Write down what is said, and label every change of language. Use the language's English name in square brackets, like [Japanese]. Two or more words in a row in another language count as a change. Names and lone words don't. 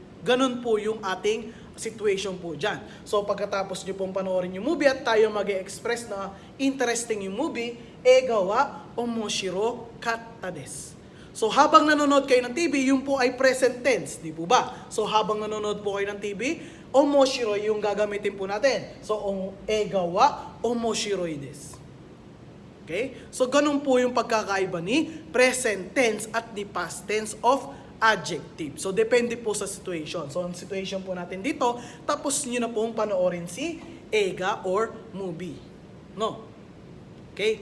[Filipino] Ganun po yung ating situation po dyan. So, pagkatapos nyo pong panoorin yung movie at tayo mag-express na interesting yung movie, [Japanese] 映画は面白かったです. [Filipino] So, habang nanonood kayo ng TV, yung po ay [English] present tense, [Filipino] di po ba? So, habang nanonood po kayo ng TV, omoshiro yung gagamitin po natin. [Japanese] So, 映画は面白いです. [Filipino] Okay? So, ganun po yung pagkakaiba ni [English] present tense [Filipino] at ni [English] past tense of adjective. [Filipino] So, depende po sa situation. So, ang situation po natin dito, tapos nyo na pong panoorin si eiga or movie. No? Okay?